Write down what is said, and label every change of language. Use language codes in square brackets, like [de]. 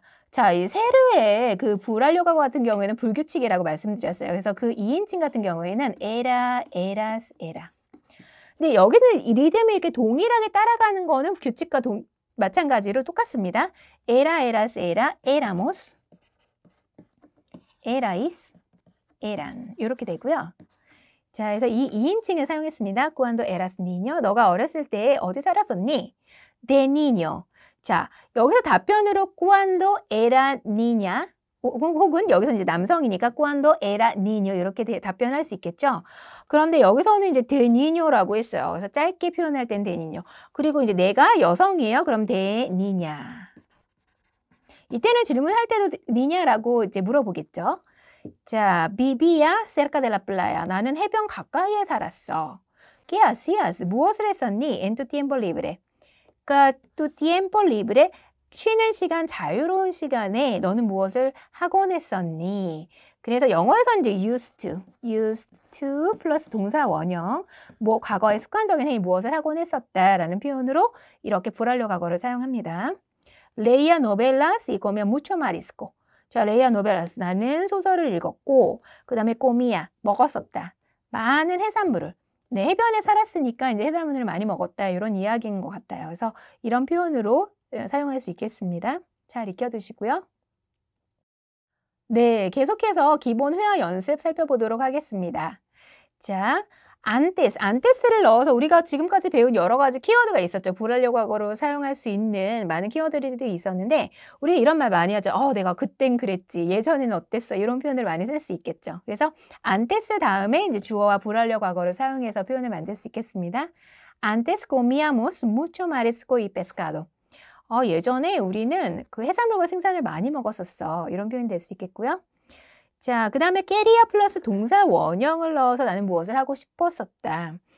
[ko] 자, 이 세르의 그 불완료 과거 같은 경우에는 불규칙이라고 말씀드렸어요. 그래서 그 2인칭 같은 경우에는 [es] era, eras, era. [ko] 근데 여기는 이 리듬이 이렇게 동일하게 따라가는 거는 규칙과 마찬가지로 똑같습니다. [es] era, eras, era, éramos, erais, eran [ko] 이렇게 되고요. 자, 그래서 이 2인칭을 사용했습니다. [es] Cuando eras niño, [ko] 너가 어렸을 때 어디 살았었니? [es] De niño. [ko] 자, 여기서 답변으로 [es] cuando era niña [ko] 혹은 여기서 이제 남성이니까 [es] cuando era niño [ko] 이렇게 답변할 수 있겠죠. 그런데 여기서는 이제 de niño라고 했어요. 그래서 짧게 표현할 땐 de niño. 그리고 이제 내가 여성이에요. [es] 그럼 de niña. [ko] 이때는 질문할 때도 niña라고 이제 물어보겠죠. [es] 자, vivía cerca de la playa. [ko] 나는 해변 가까이에 살았어. [es] ¿Qué hacías? [ko] 무엇을 했었니? [es] En tu tiempo libre. [ko] 그러니까 [es] tu tiempo libre [ko] 쉬는 시간, 자유로운 시간에 너는 무엇을 하곤 했었니? 그래서 영어에서는 이제 [en] used to [ko] 플러스 동사 원형, 뭐 과거의 습관적인 행위 무엇을 하곤 했었다라는 표현으로 이렇게 불완료 과거를 사용합니다. [es] 레이아 노벨라스 y comía mucho marisco. [ko] 자, 레이아 노벨라스 나는 소설을 읽었고 그다음에 comía 먹었었다. 많은 해산물을. 네, 해변에 살았으니까 이제 해산물을 많이 먹었다. 이런 이야기인 것 같아요. 그래서 이런 표현으로 사용할 수 있겠습니다. 잘 익혀두시고요. 네, 계속해서 기본 회화 연습 살펴보도록 하겠습니다. 자, 안테스를 넣어서 우리가 지금까지 배운 여러 가지 키워드가 있었죠. 불완료 과거로 사용할 수 있는 많은 키워드들이 있었는데 우리 이런 말 많이 하죠. 내가 그땐 그랬지. 예전에는 어땠어. 이런 표현을 많이 쓸 수 있겠죠. 그래서 안테스 다음에 이제 주어와 불완료 과거를 사용해서 표현을 만들 수 있겠습니다. [es] Antes comíamos mucho marisco y pescado. [ko] 예전에 우리는 그 해산물과 생선을 많이 먹었었어. 이런 표현이 될 수 있겠고요. 자, 그 다음에 quería 플러스 동사 원형을 넣어서 나는 무엇을 하고 싶었었다.